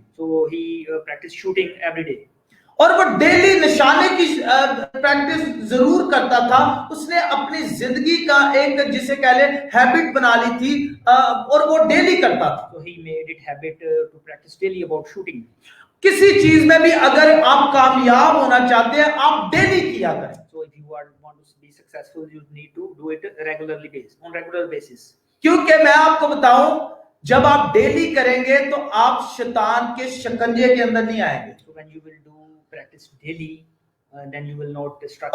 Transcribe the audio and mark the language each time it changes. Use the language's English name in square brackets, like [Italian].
[English] So he practiced shooting every day. [Hindi] और वो daily निशाने की प्रैक्टिस जरूर करता था. उसने अपनी जिंदगी का एक जिसे कह ले हैबिट बना ली थी और वो डेली करता था. [English] So he made it habit to practice daily about shooting. [Hindi] किसी चीज में भी अगर आप कामयाब होना चाहते हैं, आप डेली किया करें. [English] So if you want to be successful, you need to do it on regular basis. [Hindi] क्योंकि मैं आपको बताऊं, जब आप डेली करेंगे तो आप शैतान के शिकंजे के अंदर नहीं आएंगे. [English] So when you will do practice daily, then you will not struggle